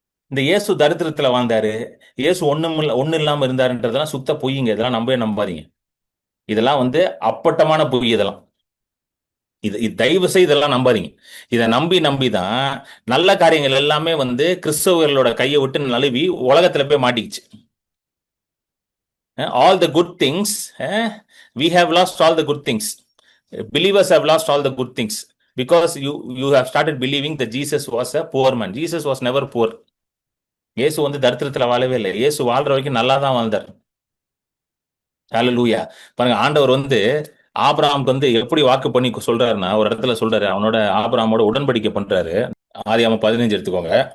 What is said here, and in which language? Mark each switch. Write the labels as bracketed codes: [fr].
[ta] இந்த இயேசு தரித்திரத்துல வாழ்ந்தாரு, இயேசு ஒண்ணு இல்லாம இருந்தாருன்றதெல்லாம் சுத்த பொய்யுங்க. இதெல்லாம் நம்பவே நம்பாதீங்க. இதெல்லாம் வந்து அப்பட்டமான பொய். இதெல்லாம் இது தயவு செய்து இதெல்லாம் நம்பாதீங்க. இதை நம்பி தான் நல்ல காரியங்கள் எல்லாமே வந்து கிறிஸ்தவர்களோட கையை விட்டு நழுவி உலகத்துல போய் மாட்டிக்கிச்சு. [en] all the good things, we have lost all the good things. Believers have lost all the good things because you have started believing that Jesus was a poor man. Jesus was never poor. [ta] இயேசு வந்து தரித்திரத்துல வாழவே இல்லை. இயேசு வாழ்ற வரைக்கும் நல்லா தான் வாழ்ந்தார். ஹல்லேலூயா. பாருங்க, ஆண்டவர் வந்து ஆபிரகாமுக்கு வந்து எப்படி வாக்கு பண்ணி சொல்றாருன்னா, ஒரு இடத்துல சொல்றாரு, அவனோட ஆபிரகாமோட உடன்படிக்கை பண்றாரு. ஆதியாகமம் 15 எடுத்துக்கோங்க.